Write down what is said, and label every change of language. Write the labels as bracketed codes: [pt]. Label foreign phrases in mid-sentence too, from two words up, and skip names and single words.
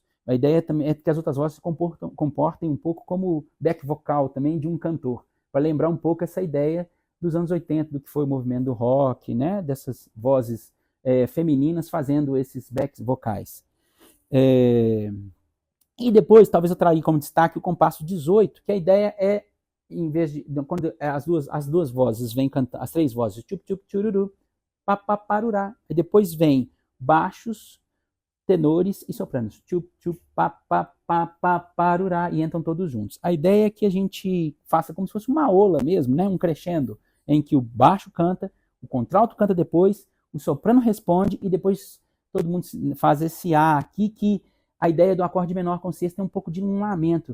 [pt] A ideia também é que as outras vozes se comportem um pouco como [en] back vocal [pt] também de um cantor, para lembrar um pouco essa ideia dos anos 80, do que foi o movimento do rock, né? Dessas vozes femininas fazendo esses backs vocais. E depois, talvez eu traga como destaque o compasso 18, que a ideia é, em vez de quando as duas vozes vêm cantar, as três vozes, chup chup chururu, papaparurá, e depois vem baixos tenores e sopranos. Tchup, tchup, pá, pá, pá, pá, parurá, e entram todos juntos. A ideia é que a gente faça como se fosse uma ola mesmo, né? Um crescendo, em que o baixo canta, o contralto canta depois, o soprano responde e depois todo mundo faz esse A aqui, que a ideia do acorde menor com sexta é um pouco de um lamento.